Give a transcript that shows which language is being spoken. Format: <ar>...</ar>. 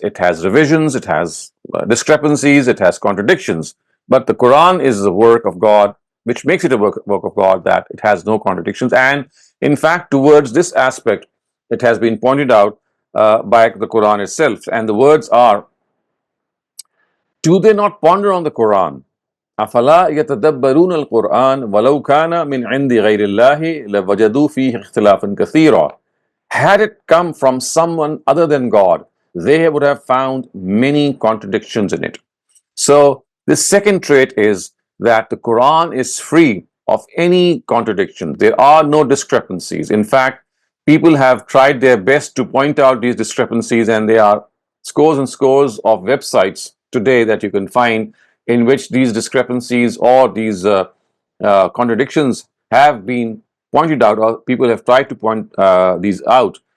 <en>It has revisions, it has discrepancies, it has contradictions. But the Quran is the work of God, which makes it a work of God, that it has no contradictions. And in fact, towards this aspect, it has been pointed out by the Quran itself. And the words are, do they not ponder on the Quran?</en> <ar>أفلا يتدبرون القرآن ولو كان من عند غير الله لوجدوا فيه اختلافا كثيرا.</ar> <en>Had it come from someone other than God, they would have found many contradictions in it. So, the second trait is that the Quran is free of any contradiction. There are no discrepancies. In fact, people have tried their best to point out these discrepancies, and there are scores and scores of websites today that you can find in which these discrepancies or these contradictions have been pointed out, or people have tried to point these out.</en>